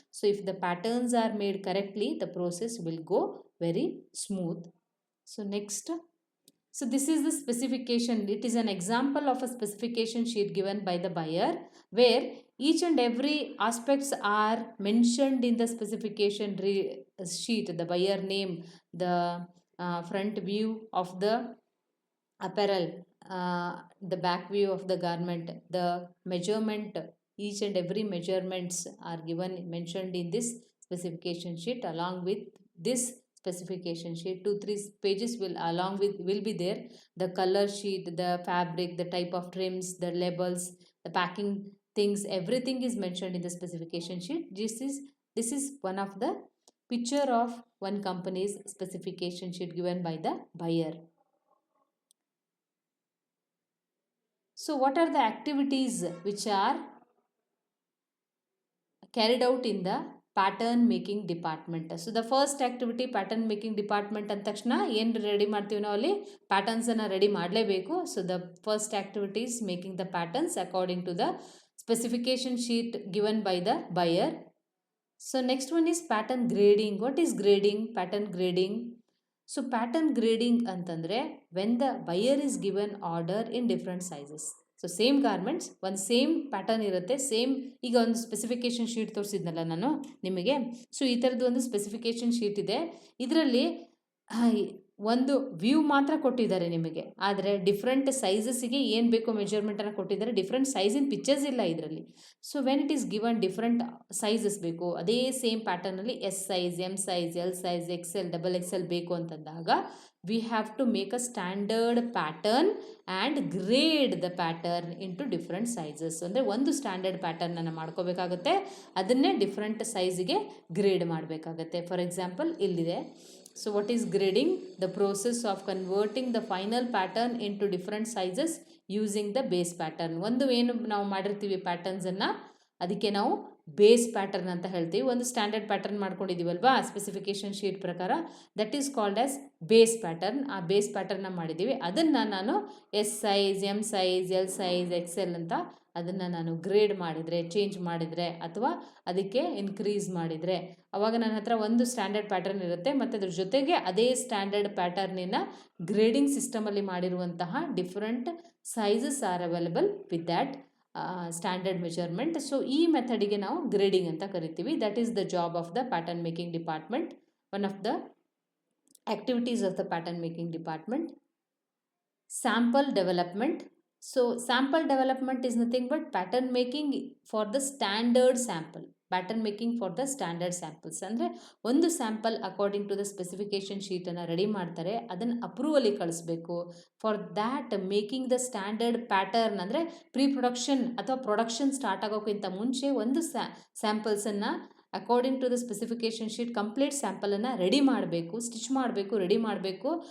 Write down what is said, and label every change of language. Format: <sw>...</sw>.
<en>So if the patterns are made correctly, the process will go very smooth. So next, so this is the specification. It is an example of a specification sheet given by the buyer where each and every aspects are mentioned in the specification sheet. The buyer name, the front view of the apparel, the back view of the garment, the measurement, each and every measurements are mentioned in this specification sheet. Along with this specification sheet, 2-3 pages will be there. The color sheet, the fabric, the type of trims, the labels, the packing things, everything is mentioned in the specification sheet. This is one of the picture of one company's specification sheet given by the buyer. So what are the activities which are carried out in the pattern making department.</en> <kn>So the first activity pattern making department ಅಂದ ತಕ್ಷಣ ಏನು ready ಮಾಡ್ತೀವಿ ನಾವು ಅಲ್ಲಿ ಪ್ಯಾಟರ್ನ್ಸನ್ನು ready ಮಾಡಲೇಬೇಕು.</kn> <en>So the first activity is making the patterns according to the specification sheet given by the buyer. So next one is pattern grading. What is grading? Pattern grading. So pattern grading ಅಂತಂದರೆ when the buyer is given order in different sizes.</en> <kn>So same garments ಒಂದು same pattern ಇರುತ್ತೆ, same ಈಗ ಒಂದು specification sheet ತೋರಿಸಿದ್ನಲ್ಲ ನಾನು ನಿಮಗೆ. So ಈ ಥರದ್ದು ಒಂದು ಸ್ಪೆಸಿಫಿಕೇಶನ್ ಶೀಟ್ ಇದೆ. ಇದರಲ್ಲಿ ಒಂದು ವ್ಯೂ ಮಾತ್ರ ಕೊಟ್ಟಿದ್ದಾರೆ ನಿಮಗೆ, ಆದರೆ ಡಿಫ್ರೆಂಟ್ ಸೈಜಸ್ಸಿಗೆ ಏನು ಬೇಕೋ ಮೆಜರ್ಮೆಂಟನ್ನು ಕೊಟ್ಟಿದ್ದಾರೆ. ಡಿಫ್ರೆಂಟ್ ಸೈಜಿನ ಪಿಕ್ಚರ್ಸ್ ಇಲ್ಲ ಇದರಲ್ಲಿ.</kn> <en>So when it is given different sizes ಬೇಕು, ಅದೇ same ಪ್ಯಾಟರ್ನಲ್ಲಿ S size, M size, L size, XL, XXL ಬೇಕು ಅಂತಂದಾಗ we have to make a standard pattern and grade the pattern into different sizes.</en> <kn>ಅಂದರೆ ಒಂದು standard ಪ್ಯಾಟರ್ನನ್ನು ಮಾಡ್ಕೋಬೇಕಾಗುತ್ತೆ, ಅದನ್ನೇ different ಸೈಜಿಗೆ grade ಮಾಡಬೇಕಾಗತ್ತೆ.</kn> <en>For example ಇಲ್ಲಿದೆ. So what is grading? The process of converting the final pattern into different sizes using the base pattern.</en> <kn>ಒಂದು ಏನು ನಾವು ಮಾಡಿರ್ತೀವಿ ಪ್ಯಾಟರ್ನ್ಸನ್ನು, ಅದಕ್ಕೆ ನಾವು ಬೇಸ್ ಪ್ಯಾಟರ್ನ್ ಅಂತ ಹೇಳ್ತೀವಿ. ಒಂದು ಸ್ಟ್ಯಾಂಡರ್ಡ್ ಪ್ಯಾಟರ್ನ್ ಮಾಡ್ಕೊಂಡಿದ್ದೀವಲ್ವಾ ಸ್ಪೆಸಿಫಿಕೇಶನ್ ಶೀಟ್ ಪ್ರಕಾರ,</kn> <en>That is called as base pattern.</en> <kn>ಆ ಬೇಸ್ ಪ್ಯಾಟರ್ನ ಮಾಡಿದ್ದೀವಿ, ಅದನ್ನು ನಾನು S size, M size, L size, XL ಅಂತ ಅದನ್ನು ನಾನು ಗ್ರೇಡ್ ಮಾಡಿದರೆ, ಚೇಂಜ್ ಮಾಡಿದರೆ ಅಥವಾ ಅದಕ್ಕೆ ಇನ್ಕ್ರೀಸ್ ಮಾಡಿದರೆ, ಆವಾಗ ನನ್ನ ಹತ್ರ ಒಂದು ಸ್ಟ್ಯಾಂಡರ್ಡ್ ಪ್ಯಾಟರ್ನ್ ಇರುತ್ತೆ. ಮತ್ತು ಅದ್ರ ಜೊತೆಗೆ ಅದೇ ಸ್ಟ್ಯಾಂಡರ್ಡ್ ಪ್ಯಾಟರ್ನಿನ ಗ್ರೇಡಿಂಗ್ ಸಿಸ್ಟಮಲ್ಲಿ ಮಾಡಿರುವಂತಹ different sizes</kn> <en>Are available with that standard measurement.</en> <kn>So ಈ ಮೆಥಡಿಗೆ ನಾವು ಗ್ರೇಡಿಂಗ್ ಅಂತ ಕರಿತೀವಿ.</kn> <en>That is the job of the pattern making department, one of the activities of the pattern making department. Sample development. So sample development is nothing but pattern making for the standard sample. Pattern making for the standard samples.</en> <kn>ಅಂದರೆ ಒಂದು sample according to the specification ಶೀಟನ್ನು ready ಮಾಡ್ತಾರೆ, ಅದನ್ನು ಅಪ್ರೂವಲಿಗೆ ಕಳಿಸ್ಬೇಕು. For that making the standard pattern ಅಂದರೆ pre production ಅಥವಾ production start ಆಗೋಕ್ಕಿಂತ ಮುಂಚೆ ಒಂದು ಸ್ಯಾಂಪಲ್ಸನ್ನು according to the specification sheet complete ಸ್ಯಾಂಪಲನ್ನು ready ಮಾಡಬೇಕು, ಸ್ಟಿಚ್ ಮಾಡಬೇಕು, ರೆಡಿ ಮಾಡಬೇಕು.</kn>